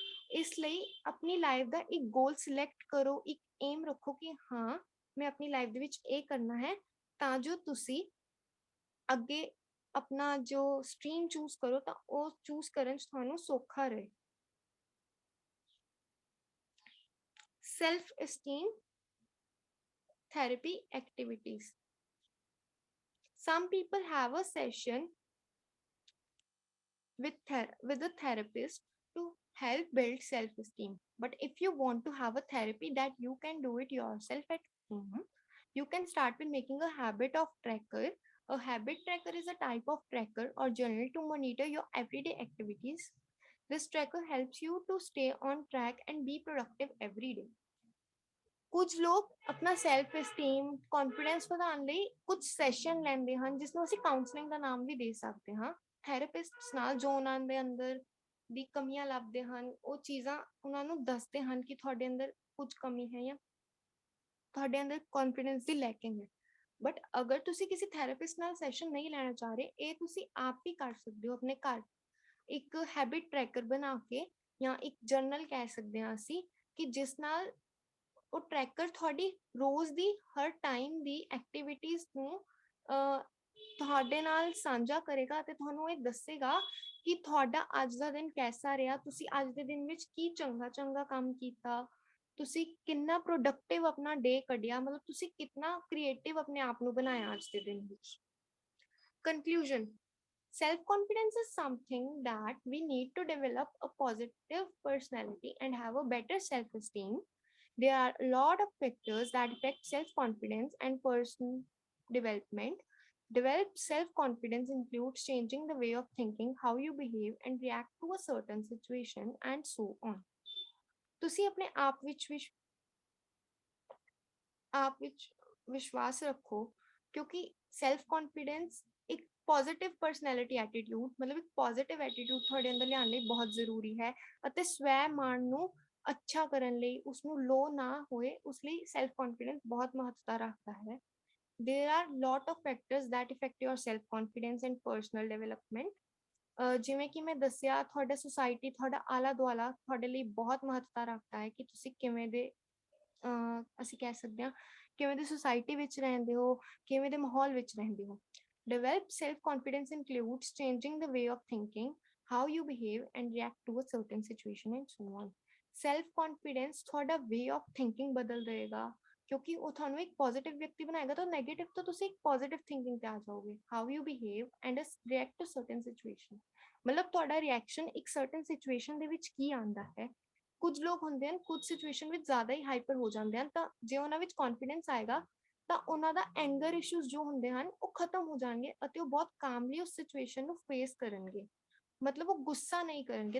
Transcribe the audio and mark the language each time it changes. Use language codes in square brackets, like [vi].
[pa] ਇਸ ਲਈ ਆਪਣੀ ਲਾਈਫ ਦਾ ਇੱਕ ਗੋਲ ਸਿਲੈਕਟ ਕਰੋ, ਇੱਕ ਏਮ ਰੱਖੋ ਕਿ ਹਾਂ, ਮੈਂ ਆਪਣੀ ਲਾਈਫ ਦੇ ਵਿੱਚ ਇਹ ਕਰਨਾ ਹੈ, ਤਾਂ ਜੋ ਤੁਸੀਂ ਅੱਗੇ ਆਪਣਾ ਜੋ ਸਟਰੀਮ ਚੂਜ਼ ਕਰੋ ਤਾਂ ਉਹ ਚੂਜ਼ ਕਰਨ 'ਚ ਤੁਹਾਨੂੰ ਸੌਖਾ ਰਹੇ। [en] Self esteem therapy activities. Some people have a session with a therapist to help build self-esteem. But if you want to have a therapy that you can do it yourself at home, you can start with making a habit of tracker. A habit tracker is a type of tracker or journal to monitor your everyday activities. This tracker helps you to stay on track and be productive every day. [pa] ਕੁਝ ਲੋਕ ਆਪਣਾ self ਐਸਟੀਮ confidence ਵਧਾਉਣ ਲਈ ਕੁਝ session ਲੈਂਦੇ ਹਨ, ਜਿਸ ਨੂੰ ਅਸੀਂ ਕਾਉਂਸਲਿੰਗ ਦਾ ਨਾਮ ਵੀ ਦੇ ਸਕਦੇ ਹਾਂ। ਥੈਰੇਪਿਸਟਸ ਨਾਲ ਜੋ ਉਹਨਾਂ ਦੇ ਅੰਦਰ ਦੀ ਕਮੀਆਂ ਲੱਭਦੇ ਹਨ, ਉਹ ਚੀਜ਼ਾਂ ਉਹਨਾਂ ਨੂੰ ਦੱਸਦੇ ਹਨ ਕਿ ਤੁਹਾਡੇ ਅੰਦਰ ਕੁਝ ਕਮੀ ਹੈ ਜਾਂ ਤੁਹਾਡੇ ਅੰਦਰ ਕੌਨਫੀਡੈਂਸ ਦੀ ਲੈਕਿੰਗ ਹੈ। ਬਟ ਅਗਰ ਤੁਸੀਂ ਕਿਸੇ ਥੈਰੇਪਿਸਟ ਨਾਲ ਸੈਸ਼ਨ ਨਹੀਂ ਲੈਣਾ ਚਾਹ ਰਹੇ, ਇਹ ਤੁਸੀਂ ਆਪ ਹੀ ਕਰ ਸਕਦੇ ਹੋ ਆਪਣੇ ਘਰ। ਇੱਕ ਹੈਬਿਟ ਟਰੈਕਰ ਬਣਾ ਕੇ ਜਾਂ ਇੱਕ ਜਰਨਲ ਕਹਿ ਸਕਦੇ ਹਾਂ ਅਸੀਂ, ਕਿ ਜਿਸ ਨਾਲ ਉਹ ਟਰੈਕਰ ਤੁਹਾਡੀ ਰੋਜ਼ ਦੀ ਹਰ ਟਾਈਮ ਦੀ ਐਕਟੀਵਿਟੀਜ਼ ਨੂੰ ਤੁਹਾਡੇ ਨਾਲ ਸਾਂਝਾ ਕਰੇਗਾ ਅਤੇ ਤੁਹਾਨੂੰ ਇਹ ਦੱਸੇਗਾ ਕਿ ਤੁਹਾਡਾ ਅੱਜ ਦਾ ਦਿਨ ਕੈਸਾ ਰਿਹਾ, ਤੁਸੀਂ ਅੱਜ ਦੇ ਦਿਨ ਵਿੱਚ ਕੀ ਚੰਗਾ ਕੰਮ ਕੀਤਾ, ਤੁਸੀਂ ਕਿੰਨਾ ਪ੍ਰੋਡਕਟਿਵ ਆਪਣਾ ਡੇ ਕੱਢਿਆ, ਮਤਲਬ ਤੁਸੀਂ ਕਿੰਨਾ ਕ੍ਰੀਏਟਿਵ ਆਪਣੇ ਆਪ ਨੂੰ ਬਣਾਇਆ ਅੱਜ ਦੇ ਦਿਨ ਵਿੱਚ। [en] Conclusion: self-confidence is something that we need to develop a positive personality and have a better self-esteem. There are a lot of factors that affect self-confidence and personal development. Develop self-confidence includes changing the way of thinking, how you behave and react to a certain situation, and so on. [pa] ਤੁਸੀਂ ਆਪਣੇ ਆਪ ਵਿੱਚ ਵਿਸ਼ਵਾਸ ਰੱਖੋ, ਕਿਉਂਕਿ self confidence ਇੱਕ positive personality attitude, ਮਤਲਬ ਇੱਕ ਪੋਜ਼ਿਟਿਵ ਐਟੀਟਿਊਡ ਤੁਹਾਡੇ ਅੰਦਰ ਲਿਆਉਣ ਲਈ ਬਹੁਤ ਜ਼ਰੂਰੀ ਹੈ। ਅਤੇ ਸਵੈ ਮਾਣ ਨੂੰ ਅੱਛਾ ਕਰਨ ਲਈ, ਉਸਨੂੰ ਲੋ ਨਾ ਹੋਏ, ਉਸ ਲਈ ਸੈਲਫ ਕੌਨਫੀਡੈਂਸ ਬਹੁਤ ਮਹੱਤਤਾ ਰੱਖਦਾ ਹੈ। [en] There are lot of factors that affect your self confidence and personal development. [pa] ਜਿਵੇਂ ਕਿ ਮੈਂ ਦੱਸਿਆ, ਤੁਹਾਡਾ ਸੁਸਾਇਟੀ, ਤੁਹਾਡਾ ਆਲਾ ਦੁਆਲਾ ਤੁਹਾਡੇ ਲਈ ਬਹੁਤ ਮਹੱਤਤਾ ਰੱਖਦਾ ਹੈ ਕਿ ਤੁਸੀਂ ਕਿਵੇਂ ਦੇ ਅਸੀਂ ਕਹਿ ਸਕਦੇ ਹਾਂ ਕਿਵੇਂ ਦੀ ਸੁਸਾਇਟੀ ਵਿੱਚ ਰਹਿੰਦੇ ਹੋ, ਕਿਵੇਂ ਦੇ ਮਾਹੌਲ ਵਿੱਚ ਰਹਿੰਦੇ ਹੋ। [en] Develop self-confidence includes changing the way of thinking, how you behave and react to a certain situation and so on. [pa] Self-confidence ਤੁਹਾਡਾ [en] way of thinking [pa] ਬਦਲ ਦੇਗਾ, ਕਿਉਂਕਿ ਉਹ ਤੁਹਾਨੂੰ ਇੱਕ ਪੋਜ਼ਿਟਿਵ ਵਿਅਕਤੀ ਬਣਾਏਗਾ, ਤਾਂ ਨੈਗੇਟਿਵ ਤੋਂ ਤੁਸੀਂ ਇੱਕ ਪੋਜ਼ਿਟਿਵ ਥਿੰਕਿੰਗ ਤੇ ਆ ਜਾਓਗੇ। [en] How you behave and react to certain situation, [pa] ਮਤਲਬ ਤੁਹਾਡਾ ਰਿਐਕਸ਼ਨ ਇੱਕ ਸਰਟਨ ਸਿਚੁਏਸ਼ਨ ਦੇ ਵਿੱਚ ਕੀ ਆਉਂਦਾ ਹੈ। ਕੁਝ ਲੋਕ ਹੁੰਦੇ ਹਨ, ਕੁਝ ਸਿਚੁਏਸ਼ਨ ਵਿੱਚ ਜ਼ਿਆਦਾ ਹੀ ਹਾਈਪਰ ਹੋ ਜਾਂਦੇ ਹਨ, ਤਾਂ ਜੇ ਉਹਨਾਂ ਵਿੱਚ ਕੌਨਫੀਡੈਂਸ ਆਏਗਾ ਤਾਂ ਉਹਨਾਂ ਦਾ ਐਂਗਰ ਇਸ਼ੂਜ਼ ਜੋ ਹੁੰਦੇ ਹਨ ਉਹ ਖਤਮ ਹੋ ਜਾਣਗੇ ਅਤੇ ਉਹ ਬਹੁਤ ਕਾਮਲੀ ਉਸ ਸਿਚੁਏਸ਼ਨ ਨੂੰ ਫੇਸ ਕਰਨਗੇ, ਮਤਲਬ ਉਹ ਗੁੱਸਾ ਨਹੀਂ ਕਰਨਗੇ।